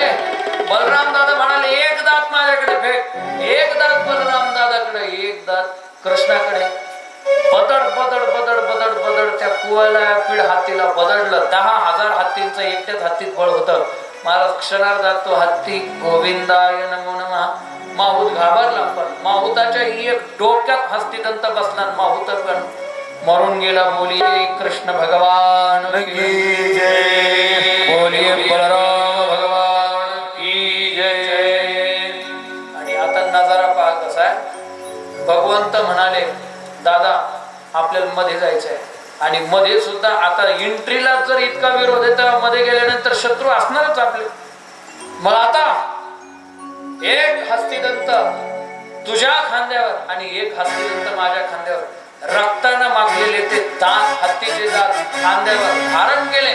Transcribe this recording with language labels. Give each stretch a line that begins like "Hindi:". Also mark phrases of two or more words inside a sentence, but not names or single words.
Marathi: बलराम दादा म्हणाले, एक दात माझ्याकडे फेक. एक दात बलराम दादाकडे, एक दात कृष्णाकडे. बदड बदड बदड बदड बदड त्या कुवाला पीड हत्तीला बदडलं. 10,000 हत्तींचं एकट्याच हत्तीत बळ होतं. महाराज क्षणार्धात तो हत्ती
Sanskrit: गोविंदाय नमो नमः.
Marathi: माहूत घाबरला, पण माहुताच्या एक डोक्यात हस्तिदंत बसला. माहुत पण मरून गेला.
Hindi: बोलिये कृष्ण भगवान की जय, बोलिये बलराम भगवान की जय.
Marathi: आणि आता नजारा पहा कसा आहे. भगवंत म्हणाले, दादा आपल्याला मध्ये जायचंय. आणि मध्ये सुद्धा आता एंट्रीला जर इतका विरोध आहे तर मध्ये गेल्यानंतर शत्रू असणारच आपले. मग आता एक हस्तिदंत तुझ्या खांद्यावर आणि एक हस्तिदंत माझ्या खांद्यावर, रक्तानं मागलेले ते दात, हत्तीचे दात खांद्यावर धारण केले.